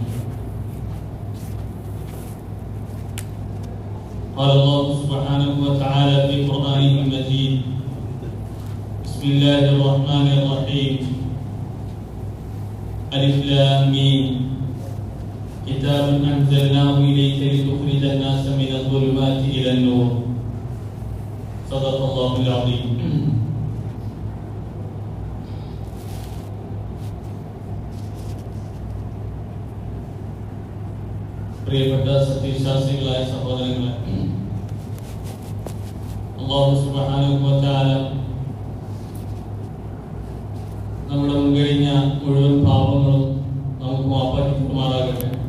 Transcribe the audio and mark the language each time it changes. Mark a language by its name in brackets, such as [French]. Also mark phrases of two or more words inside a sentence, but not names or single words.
[Arabic] قال الله سبحانه وتعالى في قرآنه المجيد: بسم الله الرحمن الرحيم. ألف لام ميم. كتاب أنزلناه إليك لتخرج الناس من الظلمات إلى النور. صدق الله العظيم. [Malayalam] പ്രിയപ്പെട്ട സത്യവിശ്വാസികളായ സഹോദരങ്ങളെ, അല്ലാഹു [Arabic] سبحانه وتعالى [Malayalam] നമ്മുടെ മുൻകഴിഞ്ഞ മുഴുവൻ പാപങ്ങളും നമുക്ക് മാപ്പാക്കിമാറാകട്ടെ.